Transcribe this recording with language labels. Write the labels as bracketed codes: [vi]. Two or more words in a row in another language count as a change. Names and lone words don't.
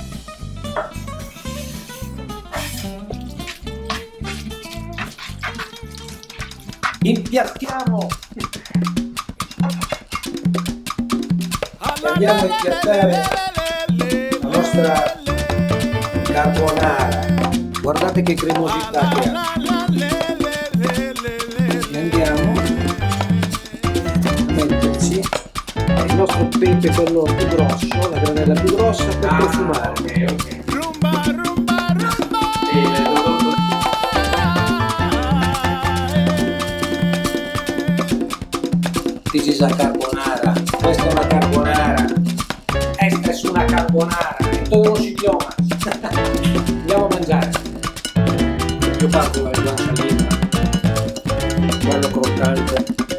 [it] Impiattiamo e andiamo a impiattare la nostra carbonara. Guardate che cremosità che ha. E andiamo a metterci il nostro pepe, quello più grosso, la granella più grossa, per profumare. [en] Okay. This is a carbonara. [it] Questa è una carbonara. [es] Esta es una carbonara. [it] In tutti [es] los idiomas. [it] Andiamo a mangiare. Io parto dal guanciale, bello croccante.